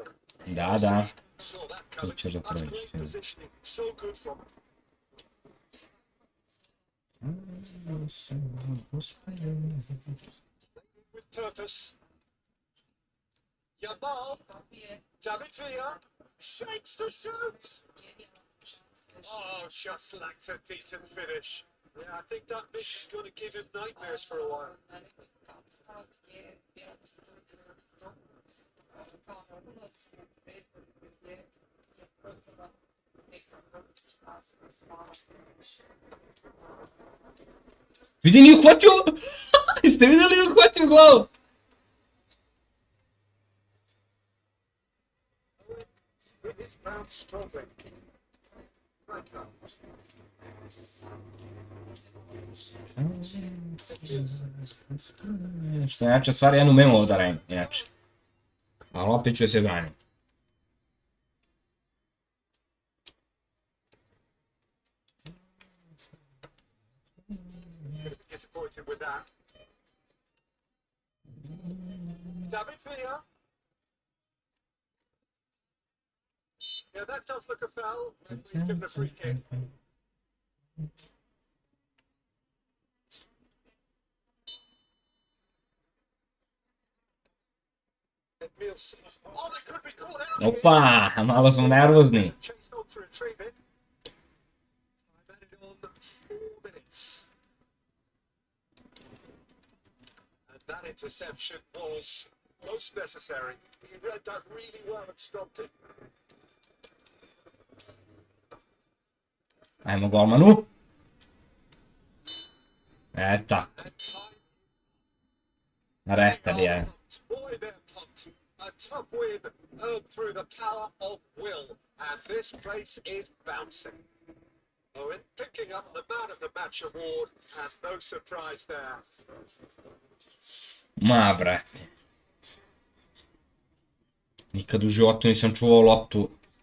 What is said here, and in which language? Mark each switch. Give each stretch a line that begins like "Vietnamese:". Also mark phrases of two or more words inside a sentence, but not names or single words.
Serbian: Da.
English: Saw that
Serbian: Tu
English: coming.
Serbian: ćeš da
English: That's great
Serbian: prođeš.
English: positioning. So good from him. With purpose. Yamal. David Villa. Shakes to shoot. Oh, just lacks a decent finish. Yeah, I think that miss is going to give him nightmares for a while.
Serbian: Vidi, nije uhvatio! Jeste vidjeli, nije uhvatio glavu?
English: With his bounce strongly. Right up.
Serbian: Što je jača stvar, ja ne umem ovo da radim, inače. Ali opet ću se branim.
English: Disappointed with that. David Villa. Yeah, that does look a foul. He's given a free kick. Mills. Oh, they could be caught out.
Serbian: Opa, malo smo nervozni.
English: Chased on to retrieve it. I've added on 4 minutes. And that interception was most necessary. He read that really well and stopped it.
Serbian: Ajmo golmanu. Tak.
English: And time.
Serbian: Retar je.
English: Boy, they're pumped. A tough win earned through the power of will. And this place is bouncing. Owen picking up the Man of the Match award, and no surprise there.
Serbian: Ma, brate. Nikad u životu nisam čuvao loptu.